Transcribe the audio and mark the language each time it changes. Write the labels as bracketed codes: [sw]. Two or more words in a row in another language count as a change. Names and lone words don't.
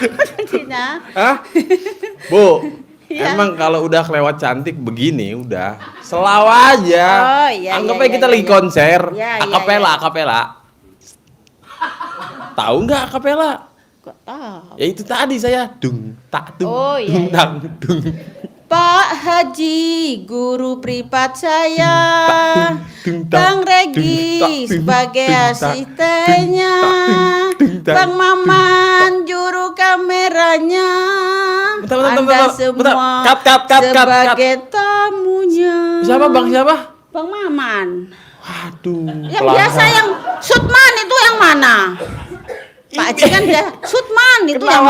[id] Cina. Hah? Bu, Iya. emang kalau udah kelewat cantik begini udah selaw aja. Oh, iya, Anggap iya, aja kita iya, lagi iya. konser, Iya, iya, akapela, iya. akapela. Tahu nggak akapela? Kok tahu? Ya itu tadi saya dung tak dung Oh, iya, dung iya. dang dung. Pak Haji, guru privat saya, Dung, dung, Bang dung, Regi dung, sebagai dung, asistennya, dung, dung, Bang Maman juru kameranya, Bentar, bentar, Anda bentar, bentar. semua Cut. sebagai tamunya. Siapa bang siapa? Bang Maman. Waduh. Yang biasa yang Sutman itu yang mana? Pak Haji kan dia Sutman itu yang